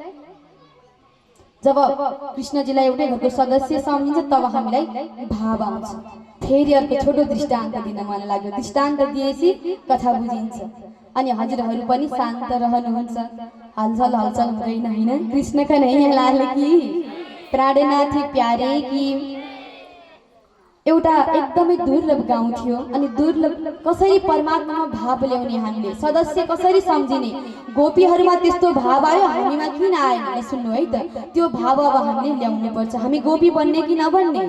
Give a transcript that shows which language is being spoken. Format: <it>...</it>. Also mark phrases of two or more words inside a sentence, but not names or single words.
<ne>जब कृष्णजीलाई एउटै घरको सदस्य सम्झिन्छ तब हामीलाई भाव आउँछ। फेरि अर्को छोटो दृष्टान्त दिन मन लाग्यो। दृष्टान्त दिएपछि कथा बुझिन्छ। अनि हजुरहरू पनि शान्त रहनुहुन्छ, हलचल हुँदैन हैन?</ne> <hi>कृष्ण का नैया लाल की, प्राणनाथ प्यारे की।</hi> <ne>एउटा एकदमै दुर्लभ गाउँ थियो। अनि दुर्लभ कसरी परमात्मामा भाव ल्याउने, हामीले सदस्य कसरी सम्झिने? गोपीहरूमा त्यस्तो भाव आयो, हामीमा किन आएन? सुन्नु है त, त्यो भाव अब हामीले ल्याउनु पर्छ। हामी गोपी बन्ने कि नबन्ने?</ne>